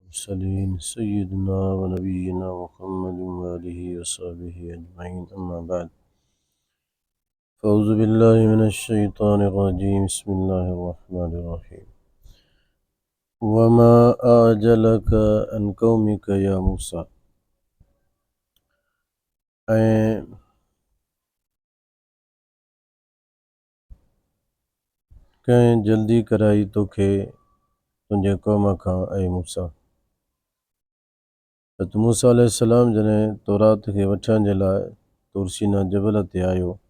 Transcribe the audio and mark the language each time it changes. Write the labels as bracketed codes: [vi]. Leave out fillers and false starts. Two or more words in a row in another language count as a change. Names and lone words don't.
[ar] المرسلين سيدنا ونبينا محمد وآله وصحبه أجمعين أما بعد فأعوذ بالله من الشيطان الرجيم بسم الله الرحمن الرحيم وما أعجلك عن قومك يا موسى [sd] कंहिं जल्दी कराई तोखे तुंहिंजे क़ौम खां ऐं मूसा त मूसा अलैहिस्सलाम जॾहिं तौरात खे वठण जे लाइ तूर सीना जबल ते आयो